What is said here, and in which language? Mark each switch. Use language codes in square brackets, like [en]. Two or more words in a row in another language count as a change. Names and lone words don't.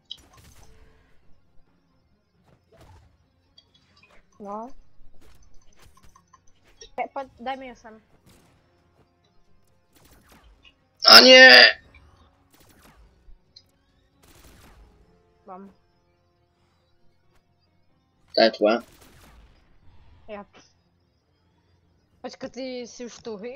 [sk] No. Poď, daj mi ju sem. A nie! Mám. To je tvoje. [cs] Já. Počkej, ty jsi už tuhý?